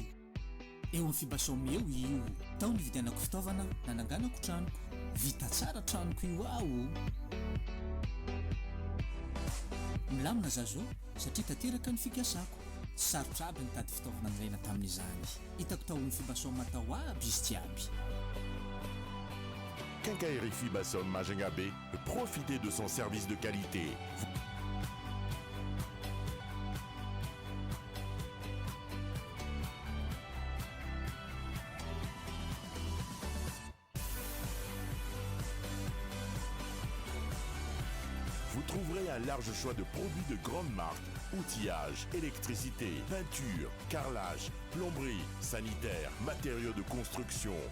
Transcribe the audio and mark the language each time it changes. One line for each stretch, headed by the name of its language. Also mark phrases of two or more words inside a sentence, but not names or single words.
Malagasy: eo amin'ny fibasomy eo io tao ny vidianako fitaovana nananganako tranoko vita tsara tranoko io aho milamina zazo satria tanteraka ny fikasako sarotra aby ny tady fitaovana niraina tamin'izany hitako tao amin'ny fibasomy matao aby izy tsy aby.
French: Quincaillerie Fibasom Majunga B, profitez de son service de qualité. Vous trouverez un large choix de produits de grande marque, outillage, électricité, peinture, carrelage, plomberie, sanitaire, matériaux de construction.